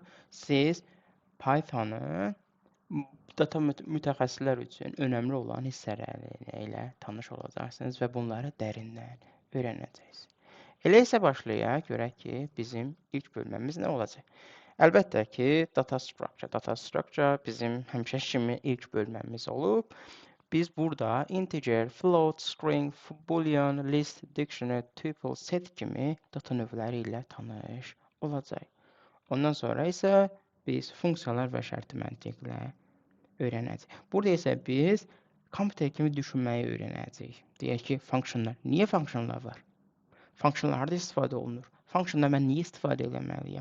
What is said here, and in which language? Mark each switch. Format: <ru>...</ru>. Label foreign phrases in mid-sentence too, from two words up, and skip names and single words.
<az>Siz Python'ı data mütəxəssislər üçün önəmli olan hissələri ilə tanış olacaqsınız və bunları dərindən öyrənəcəksiniz. Elə isə başlayaq, görək ki, bizim ilk bölməmiz nə olacaq? Əlbəttə ki,</az> <en>data structure. Data structure</en> <az>bizim həmişə kimi ilk bölməmiz olub. Biz burada</az> <en>integer, float, string, boolean, list, dictionary, tuple, set</en> <az>kimi data növləri ilə tanış olacaq. Ondan sonra isə biz funksiyalar və şərti məntiqlə öyrənəcəyik. Burada isə biz kompüter kimi düşünməyi öyrənəcəyik. Deyək ki, funksiyonlar. Niyə funksiyonlar var? Funksiyonlar harada istifadə olunur? Funksiyondan mən niyə istifadə etməliyəm?</az>